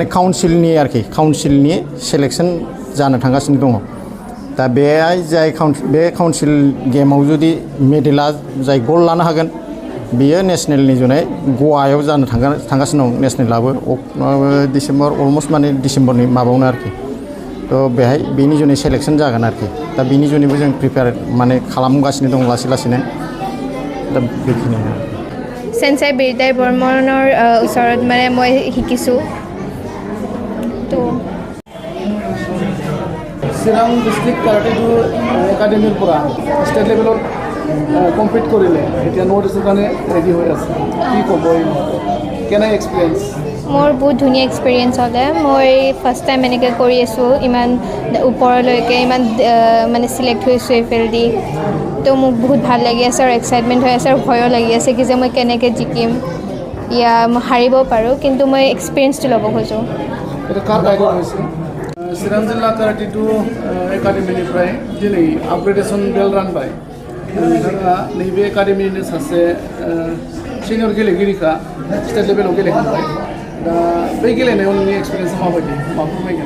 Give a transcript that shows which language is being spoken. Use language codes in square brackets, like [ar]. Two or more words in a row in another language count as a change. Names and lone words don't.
[brx] काउन्सिलनि सेलेक्सन जानो थांगासिनो दङ दा बेहाय बे काउन्सिल गेमाव जुदि मेडेला जाय ग'ल्ड लानो हागोन बियो नेसनेलनि जुनै गवायाव जानो थांगासिनो दं नेसनेलाबो डिसेम्बर अलमस्ट माने डिसेम्बरनि माबायावनो आरोखि थ' बेहाय बेनि जुनै सेलेक्सन जागोन आरोखि दा बेनि जुनैबो जों प्रिपेयार माने खालामगासिनो दं लासैनो दा बेखिनियानो [as] सेन्साइ बिरदाय बर्मনৰ ওচৰত মানে মই শিকিছোঁ তো चिरां डिस्ट्रिक्ट काराटे एकाडेमिर পৰা [en] state levelত [as] কমপ্লিট কৰিলে এতিয়া নৰ্থ ইষ্টৰ কাৰণে ৰেডি হৈ আছে কি ক'ব কেনে এক্সপিৰিয়েঞ্চ মোৰ বহুত ধুনীয়া এক্সপিৰিয়েঞ্চ হ'লে মই [en] first time [as] এনেকৈ কৰি আছোঁ ইমান ওপৰলৈকে ইমান মানে চিলেক্ট হৈছোঁ এইফালেদি তো মোক বহুত ভাল লাগি আছে আৰু এক্সাইটমেণ্ট হৈ আছে আৰু ভয়ো লাগি আছে কি যে মই কেনেকৈ জিকিম ইয়া মই হাৰিব পাৰোঁ কিন্তু মই এক্সপিৰিয়েঞ্চটো ল'ব খোজোঁ এটা কাৰ গাইডত হৈছে [brx] चिरां जिल्ला काराटे एकाडेमिनिफ्राय दिनै [en] upgradation belt [brx] रानबाय नोंथाङा नैबे एकाडेमिनिनो सासे सिनियर गेलेगिरिखा [en] state levelआव [brx] गेलेखांबाय दा बै गेलेनायाव नोंनि एक्सपिरियेन्सा माबायदि मा फोरमायगोन